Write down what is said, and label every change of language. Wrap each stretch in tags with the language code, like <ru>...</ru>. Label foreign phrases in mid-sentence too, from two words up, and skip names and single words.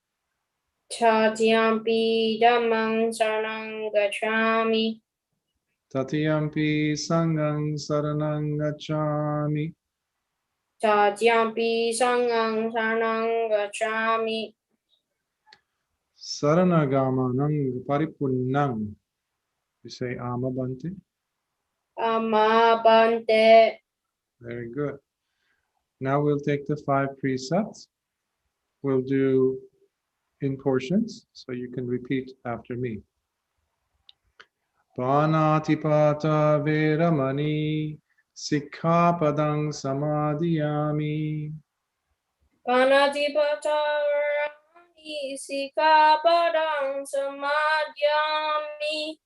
<pi>Tatiyampi Dhammang saranang gacchami. Tatiyampi sangham saranang gacchami. Tatiyampi Sanghang saranang gacchami. Saranagamanang paripunnam.</pi> <en>You say amabante. Amabante. Very good. Now we'll take the 5 precepts. We'll do in portions, so you can repeat after me.</en> <pi>Panatipata veramani sikkhapadang samadhiyami. Panatipata Veramani Sikkhapadang Samadhyami.</pi>